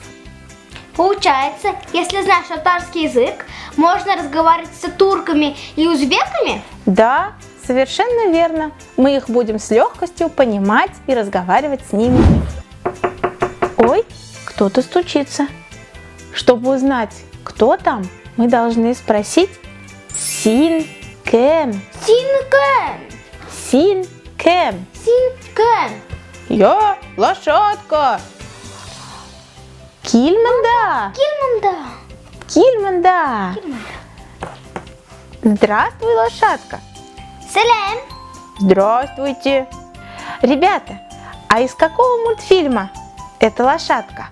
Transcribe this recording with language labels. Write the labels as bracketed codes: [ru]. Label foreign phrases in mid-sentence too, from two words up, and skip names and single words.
[ru] Получается, если знаешь татарский язык, можно разговаривать с турками и узбеками? Да, совершенно верно. Мы их будем с легкостью понимать и разговаривать с ними. Ой, кто-то стучится. Чтобы узнать, кто там, мы должны спросить [tt] «Син кем?» Син кем? «Син кем?» Син кем? [ru] «Я лошадка». «Кильманда». [tt] Кильманда. [ru] «Кильманда». Здравствуй, лошадка. [tt] Сәлем. [ru] Здравствуйте. Ребята, а из какого мультфильма эта лошадка?